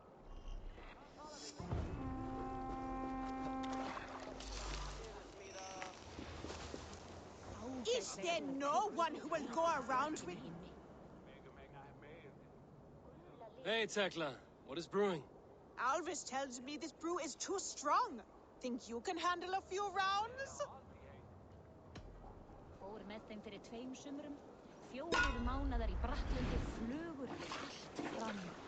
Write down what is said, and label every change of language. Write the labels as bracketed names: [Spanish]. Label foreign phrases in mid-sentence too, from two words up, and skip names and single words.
[English] Is there no one who will go around with... Hey, Tekla. What is brewing? Alvis tells me this brew is too strong. Think you can handle a few rounds? [Icelandic] Fór með þeim fyrir 2 sumrum. 4 mánaðar í Braklandi, flugur allt fram.